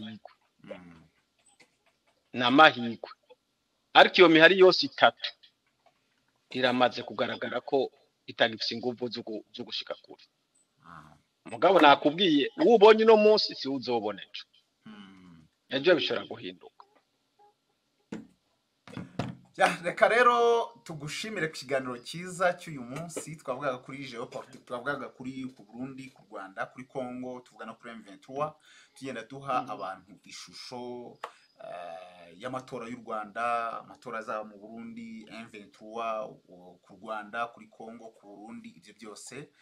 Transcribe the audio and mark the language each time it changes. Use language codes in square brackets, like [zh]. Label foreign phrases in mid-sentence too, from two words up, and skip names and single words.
[rn] mahigwe ariko iyo mihari yose itatu iramaze kugaragara ko itagifise ingufu zo gushika kure mugabo nakubwiye ubonye no munsi si uzobona ejo bishobora guhinduka [rw] reka rero tugushimire ku kiganiro cyiza cy'uyu munsi twavugaga kuri geopolitique twavugaga kuri ku Burundi ku Rwanda kuri Congo tuvugana kuri M23 tugenda duha abantu ishusho y'amatora y'u Rwanda amatora azaba mu Burundi M23 ku Rwanda kuri Congo ku Burundi ibyo byose